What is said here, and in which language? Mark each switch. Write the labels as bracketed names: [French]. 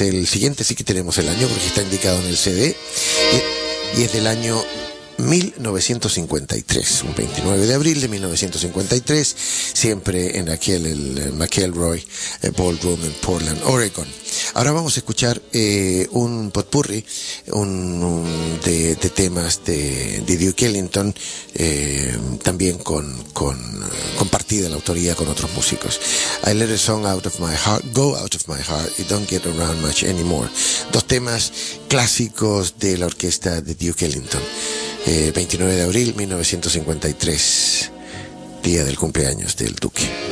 [Spanish] El siguiente sí que tenemos el año porque está indicado en el CD y es del año 1953, un 29 de abril de 1953, siempre en aquel el McElroy Ballroom en Portland, Oregon. Ahora vamos a escuchar un potpurri de temas de Duke Ellington, también con partida la autoría con otros músicos. [English] I let a song out of my heart, go out of my heart, it don't get around much anymore. [Spanish] Dos temas clásicos de la orquesta de Duke Ellington. 29 de abril 1953, día del cumpleaños del Duque.